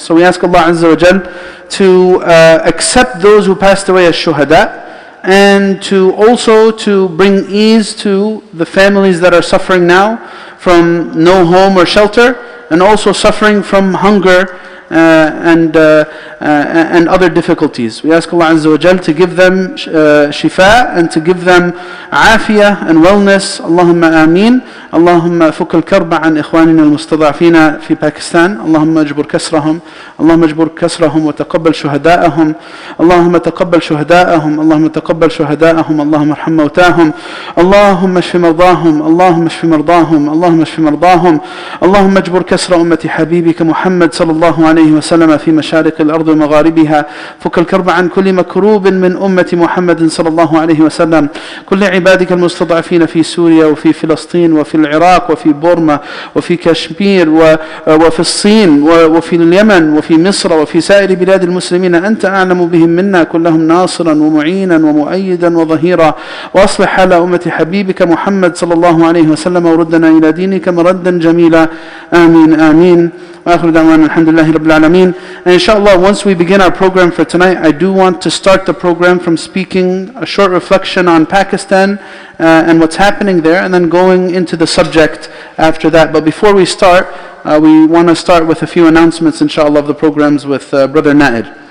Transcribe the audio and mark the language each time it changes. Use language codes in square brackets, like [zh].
[en] So we ask Allah Azza wa Jal to accept those who passed away as shuhada, and to also to bring ease to the families that are suffering now from no home or shelter, and also suffering from hunger and other difficulties. We ask Allah Azza wa Jal to give them shifa, and to give them afiyah and wellness. Allahumma ameen. [ar] اللهم فك الكرب عن إخواننا المستضعفين في باكستان. اللهم اجبر كسرهم. اللهم اجبر كسرهم وتقبل شهداءهم. اللهم تقبل شهداءهم. اللهم تقبل شهداءهم. اللهم ارحم موتاهم. اللهم اشف مرضاهم. اللهم اشف مرضاهم. اللهم اشف مرضاهم. اللهم اجبر كسر أمة حبيبك محمد صلى الله عليه وسلم في مشارق الأرض ومغاربها. فك الكرب عن كل مكروب من أمة محمد صلى الله عليه وسلم. كل عبادك المستضعفين في سوريا وفي فلسطين وفي العراق وفي بورما وفي كشمير وفي الصين وفي اليمن وفي مصر وفي سائر بلاد المسلمين. أنت أعلم بهم منا، كلهم ناصرا ومعينا ومؤيدا وظهيرا. وأصلح حال أمة حبيبك محمد صلى الله عليه وسلم، وردنا إلى دينك مردا جميلا. آمين آمين. وآخر دعوانا الحمد لله رب العالمين. [en] And inshallah, once we begin our program for tonight, I do want to start the program from speaking a short reflection on Pakistan and what's happening there, and then going into the subject after that. But before we start, we want to start with a few announcements, inshallah, of the programs with Brother Naid.